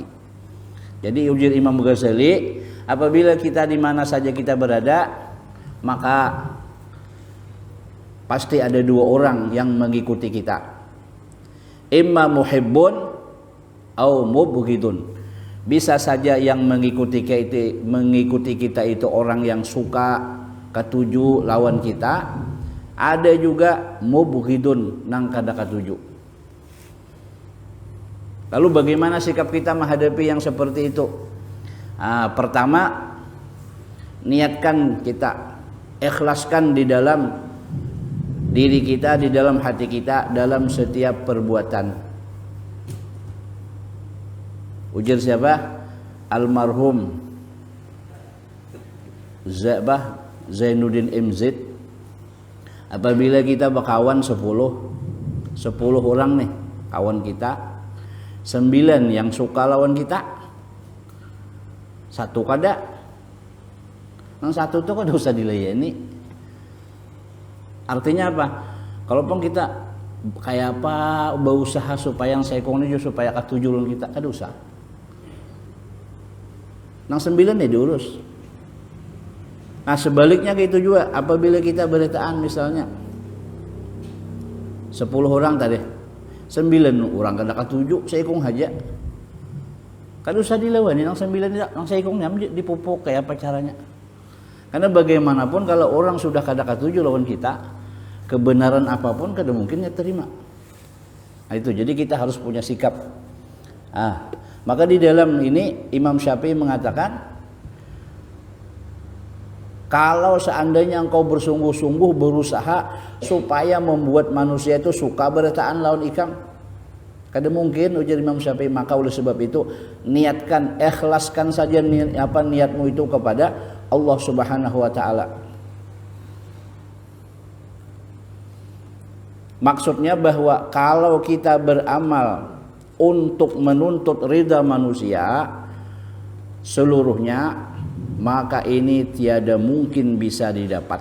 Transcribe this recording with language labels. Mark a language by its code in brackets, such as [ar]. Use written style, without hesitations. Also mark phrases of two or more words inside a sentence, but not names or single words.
[id] Jadi ujar Imam Ghazali, apabila kita di mana saja kita berada, maka pasti ada dua orang yang mengikuti kita. [ar] Imma muhibbun au mubghidun. [id] Bisa saja yang mengikuti kita itu orang yang suka [bjn] katuju lawan kita. [id] Ada juga mubghidun [bjn] nang kada katuju. [id] Lalu bagaimana sikap kita menghadapi yang seperti itu? Pertama, niatkan kita, ikhlaskan di dalam diri kita, di dalam hati kita, dalam setiap perbuatan. Ujar siapa? Almarhum Zainuddin MZ. Apabila kita berkawan 10 orang nih kawan kita, 9 yang suka lawan kita, 1 kada, yang 1 tuh [bjn] kada usah dilayani. [id] Artinya apa? Kalaupun kita kayak apa berusaha supaya yang sekong ini supaya [bjn] katuju lawan kita, kada usah. [id] Yang 9 ya diurus. Nah sebaliknya gitu juga, apabila kita beritaan misalnya 10 orang tadi, 9 orang [bjn] kada katuju, seikung aja. Kada usah dilewani, [id] yang 9 yang seikungnya dipupuk kayak apa caranya. Karena bagaimanapun kalau orang sudah [bjn] kada katuju lawan kita, [id] kebenaran apapun kada mungkin terima. Nah itu, jadi kita harus punya sikap. Maka di dalam ini Imam Syafi'i mengatakan, kalau seandainya engkau bersungguh-sungguh berusaha supaya membuat manusia itu suka beritaan [bjn] lawan ikam, kada mungkin, [id] ujar Imam Syafi'i. Maka oleh sebab itu niatkan, ikhlaskan saja niatmu itu kepada Allah [ar] Subhanahu wa taala. [id] Maksudnya bahwa kalau kita beramal untuk menuntut ridha manusia seluruhnya, maka ini tiada mungkin bisa didapat.